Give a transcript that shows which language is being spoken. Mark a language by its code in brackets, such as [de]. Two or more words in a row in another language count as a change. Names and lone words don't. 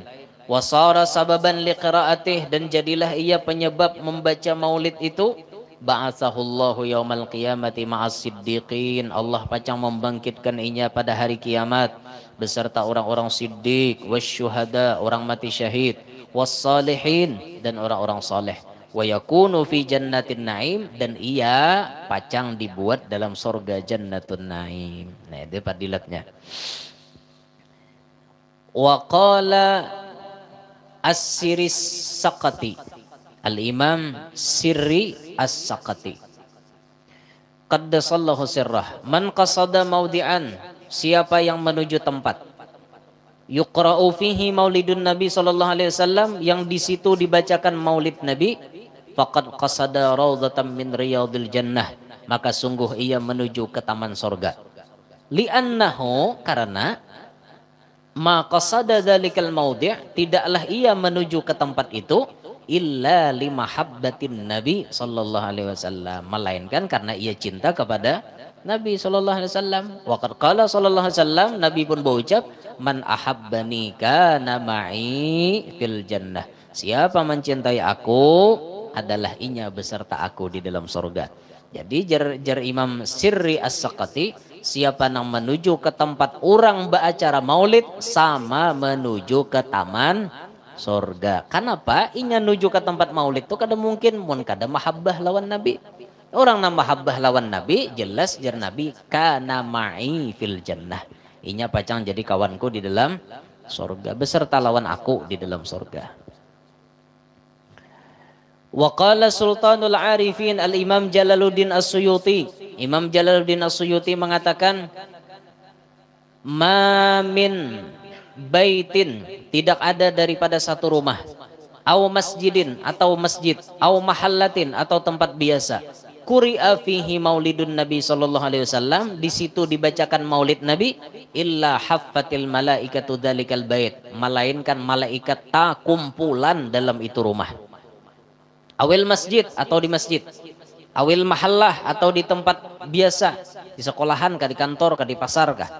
[ar] وصار سببا لقراءته, [bjn] dan jadilah ia penyebab membaca maulid itu. [ar] بعثه الله يوم القيامة مع الصديقين, [bjn] Allah pacang membangkitkan inya pada hari kiamat beserta orang-orang siddiq, wasyuhada, orang mati syahid, wassalihin, dan orang-orang saleh. [ar] ويكون في جنة النعيم, [bjn] dan ia pacang dibuat dalam surga [ar] جنة النعيم. [bjn] Nah, itu fadilatnya. [ar] وقال السري السقطي الإمام سري السقطي قدس الله سره من قصد موضعا, [bjn] siapa yang menuju tempat [ar] يقرأ فيه مولد النبي صلى الله عليه وسلم, [bjn] yang di situ dibacakan maulid Nabi, [ar] فقد قصد روضة من رياض الجنة, [bjn] maka sungguh ia menuju ke taman surga. [ar] Li'annahu, karena ما قصد ذلك الموضع', [bjn] tidaklah ia menuju ke tempat itu [ar] إلا لمحبة النبي صلى الله عليه وسلم, [bjn] melainkan karena ia cinta kepada Nabi sallallahu alaihi wasallam. [ar] وقد قال صلى الله عليه وسلم, [bjn] Nabi pun berucap, [ar] من أحبني كان معي في الجنة, [bjn] siapa mencintai aku adalah inya beserta aku di dalam surga. Jadi jar Imam Sirri As-Saqati, siapa yang menuju ke tempat orang beracara maulid sama menuju ke taman surga. Kenapa? Inya menuju ke tempat maulid itu kada mungkin mun kada mahabbah lawan Nabi. Orang yang mahabbah lawan Nabi, jelas jar Nabi [ar] كان معي في الجنة, [bjn] inya pacang jadi kawanku di dalam surga beserta lawan aku di dalam surga. [ar] وقال سلطان العارفين الإمام جلال الدين السيوطي, [bjn] Imam Jalaluddin As-Suyuti mengatakan, [ar] ما من baitin, [bjn] tidak ada daripada satu rumah, [ar] أو مسجد, [bjn] atau masjid, [ar] أو محلة, [bjn] atau tempat biasa, [ar] قرئ فيه مولد النبي صلى الله عليه وسلم, [bjn] di situ dibacakan maulid Nabi, [ar] إلا حفت الملائكة ذلك البيت, [bjn] melainkan malaikat tak kumpulan dalam itu rumah. [ar] أو المسجد, [bjn] atau di masjid, [ar] أو المحلة, [bjn] atau di tempat biasa, di sekolahan kah, di kantor kah, di pasar kah.